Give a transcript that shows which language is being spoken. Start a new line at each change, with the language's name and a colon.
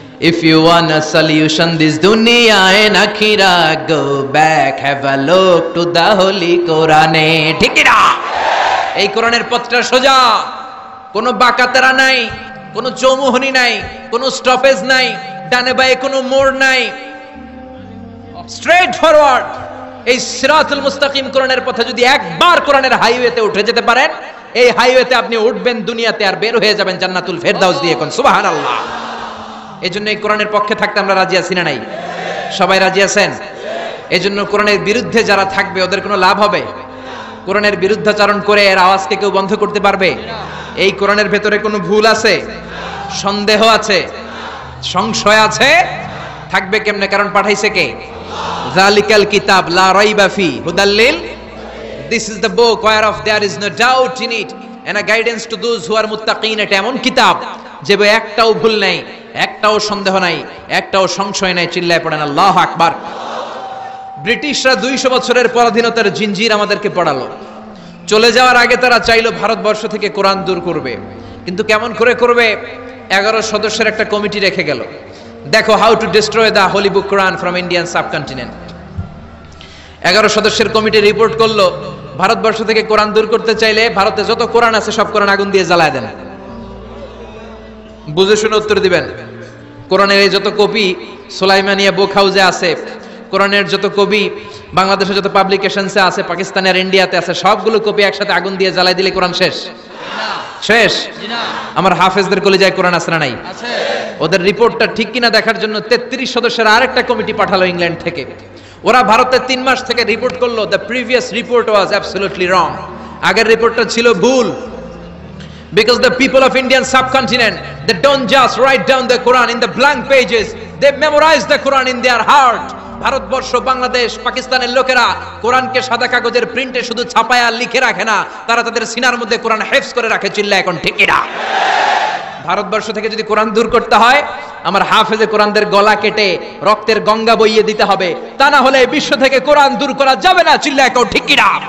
English: If you want a solution this dunya and akhirah, go back, have a look to the holy Quran.
Bangla: ঠিক না? এই কোরআনের পথটা সোজা, কোনো বাঁকাতেরা নাই, কোনো চৌমুহনী নাই, কোনো স্টপেজ নাই, ডানে বাঁয়ে কোনো মোড় নাই,
English: Straight forward.
Bangla: এই সিরাতুল মুস্তাকিম কোরআনের পথে যদি একবার কোরআনের হাইওয়েতে উঠে যেতে পারেন, এই হাইওয়েতে আপনি উঠবেন দুনিয়াতে আর বের হয়ে যাবেন জান্নাতুল ফেরদাউস দিয়ে। কোন সুবহানাল্লাহ। এজন্য এই কোরআনের পক্ষে থাকতে আমরা রাজি আছি না নাই? সবাই রাজি আছেন? এজন্য কোরআনের বিরুদ্ধে যারা থাকবে ওদের কোনো লাভ হবে? কোরআনের বিরুদ্ধাচরণ করে এর আওয়াজকে কেউ বন্ধ করতে পারবে? এই কোরআনের ভেতরে কোনো ভুল আছে, সন্দেহ আছে, সংশয় আছে? থাকবে কেমনে? কারণ পাঠাইছে কে?
Arabic: যালিকাল কিতাব লা রাইবা ফি হুদাল লিল,
English: This is the book whereof there is no doubt in it and a guidance to those who are muttaqin।
Bangla: এটা এমন কিতাব যে একটাও ভুল নাই, একটাও সন্দেহ নাই, একটাও সংশয় নাই। চিল্লায় পড়েন আল্লাহু আকবার। ব্রিটিশরা 200 বছরের পরাধীনতার জিঞ্জির আমাদেরকে পড়ালো। চলে যাওয়ার আগে তারা চাইলো ভারতবর্ষ থেকে কোরআন দূর করবে, কিন্তু কেমন করে করবে? 11 সদস্যের একটা কমিটি রেখে গেল। দেখো,
English: How to destroy the holy book Quran from Indian subcontinent.
Bangla: 11 সদস্যের কমিটি রিপোর্ট করলো, ভারতবর্ষ থেকে কোরআন দূর করতে চাইলে ভারতে যত কোরআন আছে সব কোরআন আগুন দিয়ে জ্বালায় দেন। বুঝে শুনে উত্তর দিবেন। কোরআনের এই যত কপি সুলাইমানিয়া বুক হাউসে আছে, কোরআনের যত কপি বাংলাদেশে যত পাবলিকেশনসে আছে, পাকিস্তানে আর ইন্ডিয়াতে আছে, সবগুলো কপি একসাথে আগুন দিয়ে জ্বালাই দিলে কোরআন শেষ? শেষ? আমার হাফেজদের কলিজায় কোরআন আছে না নাই? ওদের রিপোর্টটা ঠিক কিনা দেখার জন্য 33 সদস্যের আরেকটা কমিটি পাঠালো ইংল্যান্ড থেকে। ওরা ভারতে 3 মাস থেকে রিপোর্ট করলো,
English: The previous report was absolutely wrong.
Bangla: আগের রিপোর্টটা ছিল ভুল।
English: Because the people of Indian subcontinent, they don't just write down the Quran in the blank pages, they memorize the Quran in their heart.
Bangla: Bharatvarsha, Bangladesh, পাকিস্তানের লোকেরা কোরআনকে সাদা কাগজের প্রিন্টে শুধু ছাপায় আর লিখে রাখে না, তারা তাদের সিনার মধ্যে কোরআন হেফজ করে রাখে। চিল্লা এখন ঠিক কিনা? ভারতবর্ষ থেকে যদি কোরআন দূর করতে হয়, আমার হাফেজে কোরআনদের গলা কেটে রক্তের গঙ্গা বইয়ে দিতে হবে, তা না হলে বিশ্ব থেকে কোরআন দূর করা যাবে না। চিল্লায় কেউ ঠিক কিনা?